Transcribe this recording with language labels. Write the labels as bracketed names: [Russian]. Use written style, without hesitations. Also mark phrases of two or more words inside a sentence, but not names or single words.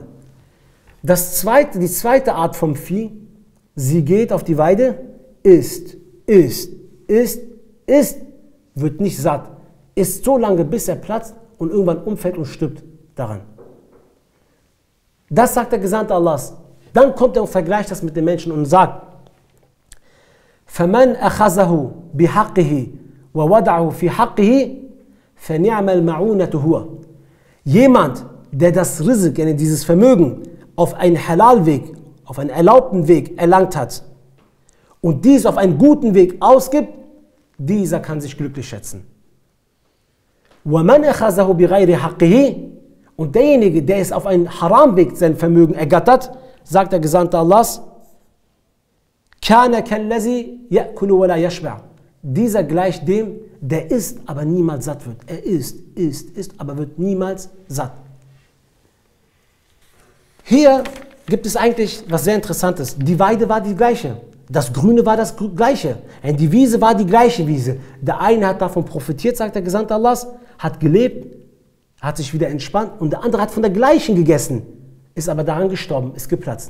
[German] Die zweite Art vom Vieh, sie geht auf die Weide, isst, wird nicht satt, isst so lange, bis er platzt und irgendwann umfällt und stirbt daran. Das sagt der Gesandte Allahs. Dann kommt er und vergleicht das mit den Menschen und sagt, [Arabic] فَمَنْ أَخَذَهُ بِحَقِّهِ وَوَدَعَهُ فِي حَقِّهِ فَنِعْمَ الْمَعُونَةُ هُوَ. [German] Jemand, der das Rizq, dieses Vermögen, auf einen Halal-Weg, auf einen erlaubten Weg erlangt hat und dies auf einen guten Weg ausgibt, dieser kann sich glücklich schätzen. [Arabic] وَمَنْ أَخَذَهُ بِغَيْرِ حَقِّهِ. [German] Und derjenige, der es auf einen Haram-Weg sein Vermögen ergattert, sagt der Gesandte Allahs, [Arabic] كَانَ كَالَّذِي يَأْكُلُ وَلَا يَشْبَعُ. [German] dieser gleicht dem, der isst, aber niemals satt wird. Er isst, aber wird niemals satt. Hier gibt es eigentlich was sehr Interessantes. Die Weide war die gleiche. Das Grüne war das gleiche. Die Wiese war die gleiche Wiese. Der eine hat davon profitiert, sagt der Gesandte Allahs, hat gelebt, hat sich wieder entspannt und der andere hat von der gleichen gegessen, ist aber daran gestorben, ist geplatzt.